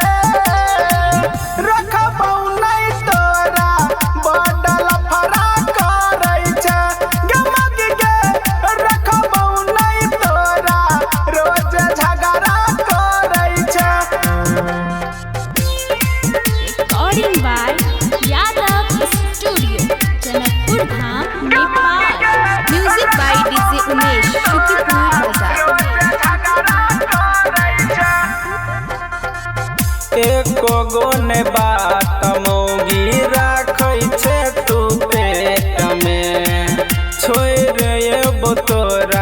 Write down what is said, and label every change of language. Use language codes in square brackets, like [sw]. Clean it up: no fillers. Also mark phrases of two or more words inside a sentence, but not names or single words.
[mai] रखबौ नहीं तोरा बडल फरा करे छे गमग के रखबौ नहीं तोरा रोज झगड़ा करे छे [en] Recording by Yadav Studio, Janakpur Dham, Nepal. Music by DJ Umesh, Shukipur Bazaar. [mai] एको गो ने बात मौगी राखै छे तू पेट में छोड़ एबो तो